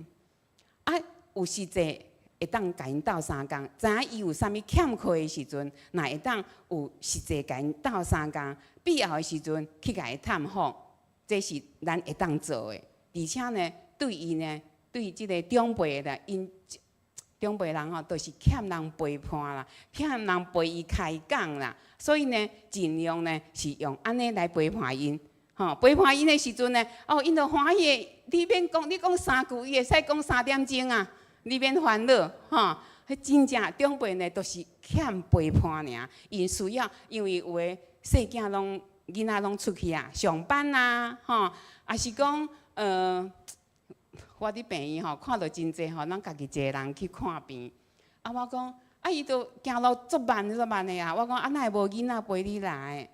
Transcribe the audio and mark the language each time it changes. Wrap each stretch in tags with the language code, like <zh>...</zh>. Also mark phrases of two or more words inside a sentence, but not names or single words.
<nan>啊，有实际会当甲因斗相共，知影伊有啥物欠缺的时阵，若会当有实际甲因斗相共，必要的时阵去甲伊探访，这是咱会当做的。而且呢，对伊呢，对即个长辈的因长辈人吼，都是欠人陪伴啦，欠人陪伊开讲啦，所以呢，尽量呢是用安尼来陪伴因。吼，陪伴因的时阵呢，哦，因就欢喜。你免讲，你讲3句，伊会使讲3点钟啊。你免烦恼，吼，迄真正长辈呢，都是欠陪伴尔。因需要，因为有诶细囝拢囡仔拢出去啊，上班啊，吼，也是讲我伫病院吼，看到真济吼，咱家己一个人去看病。啊，我讲，啊，伊都行路足慢的啊。我讲，啊，哪会无囡仔陪你来？</nan>